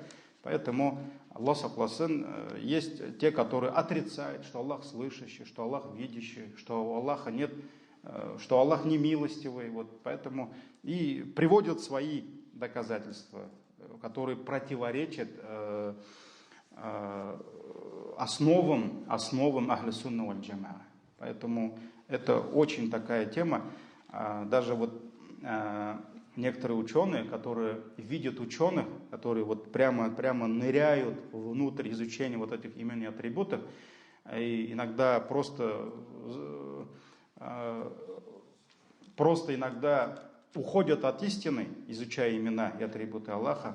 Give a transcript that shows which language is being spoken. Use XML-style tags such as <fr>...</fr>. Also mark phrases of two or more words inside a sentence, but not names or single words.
<ru>Поэтому</ru> <tt>Аллах сакласын,</tt> <ru>есть те, которые отрицают, что Аллах слышащий, что Аллах видящий, что у Аллаха нет, что Аллах не милостивый. Вот поэтому и приводят свои доказательства, которые противоречат основам</ru> <ar>أهل السنة والجماعة.</ar> <ru>Поэтому это очень такая тема. Даже вот некоторые ученые, которые видят ученых, которые вот прямо ныряют внутрь изучения вот этих имен и атрибутов, и иногда просто иногда уходят от истины, изучая имена и атрибуты Аллаха.</ru>